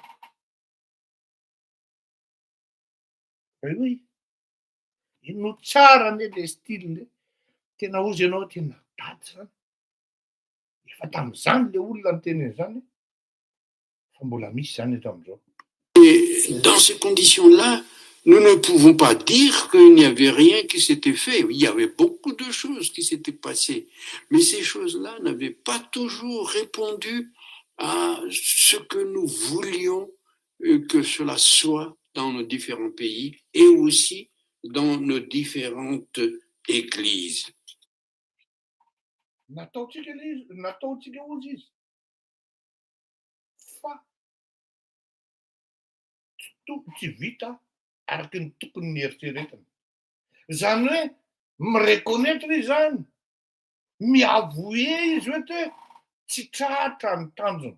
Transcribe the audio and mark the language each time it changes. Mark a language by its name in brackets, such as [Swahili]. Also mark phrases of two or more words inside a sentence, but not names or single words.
[Malagasy] Hoe ino tsara ane le style tena ozy ianao tena dady zany. Efa tamin'izany le olona niteneny zany fa mbola misy zany eto amin'izao. [French] Et dans ces conditions-là, nous ne pouvons pas dire qu'il n'y avait rien qui s'était fait. Il y avait beaucoup de choses qui s'étaient passées. Mais ces choses-là n'avaient pas toujours répondu à ce que nous voulions que cela soit dans nos différents pays et aussi dans nos différentes églises. [Malagasy] Nataontsika ozy izy. Fa tsy vita araky ny tokony ny eritreretana. Zany hoe mireconnaître izy zany, miavouer izy hoe te tsy tratra ny tanjona.